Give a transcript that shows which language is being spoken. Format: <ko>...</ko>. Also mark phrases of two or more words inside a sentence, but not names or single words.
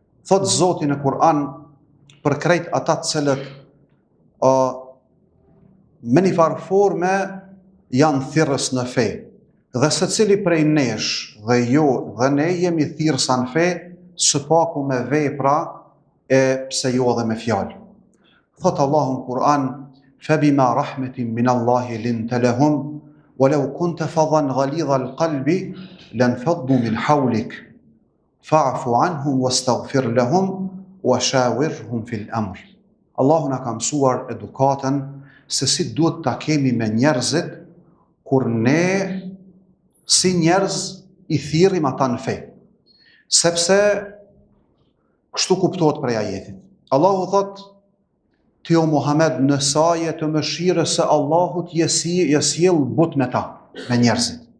<sq>Thot Zoti në Kur'an për krejt ata të cilët me një farë forme janë thirrës në fe. Dhe secili prej nesh dhe jo dhe ne jemi thirrësa në fe, së paku me vepra e pse jo dhe me fjalë. Thot Allahu në Kur'an:</sq> <ar>"فبما رحمة من الله لنت لهم ولو كنت فظا غليظ القلب لانفضوا من حولك فاعف عنهم واستغفر لهم وشاورهم في الأمر."</ar> <sq>Allahu na ka mësuar edukatën se si duhet ta kemi me njerëzit kur ne si njerëz i thirrim ata në fe. Sepse kështu kuptohet prej ajetit. Allahu thot: "Ti o Muhammed, në saje të mëshirës së Allahut jesjell but me ta, me njerëzit."</sq>